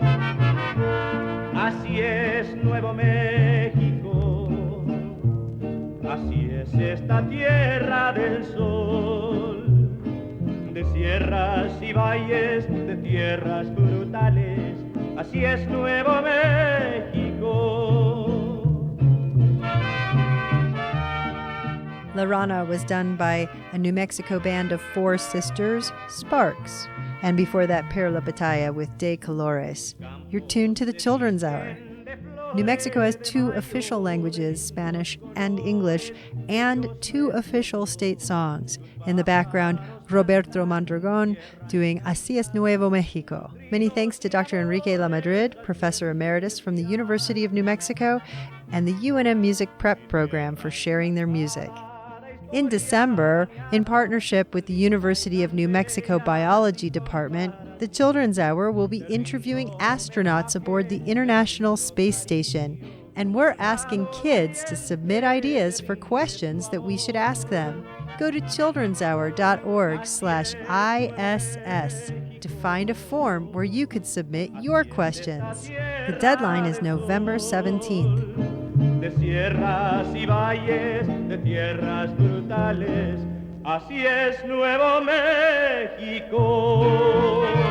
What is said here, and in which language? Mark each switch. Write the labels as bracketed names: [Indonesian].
[Spanish] Así es Nuevo México, así es esta tierra del sol, de sierras y valles, de tierras brutales, así es Nuevo México. [English] La Rana was done by a New Mexico band of 4 sisters, Sparks, and before that, Perla Batalla with De Colores. You're tuned to the Children's Hour. New Mexico has 2 official languages, Spanish and English, and 2 official state songs. In the background, Roberto Mondragon doing Así es Nuevo Mexico. Many thanks to Dr. Enrique LaMadrid, Professor Emeritus from the University of New Mexico, and the UNM Music Prep Program for sharing their music. In December, in partnership with the University of New Mexico Biology Department, the Children's Hour will be interviewing astronauts aboard the International Space Station, and we're asking kids to submit ideas for questions that we should ask them. Go to childrenshour.org/ISS to find a form where you could submit your questions. The deadline is November 17th. [Spanish] De sierras y valles, de tierras brutales, así es Nuevo México.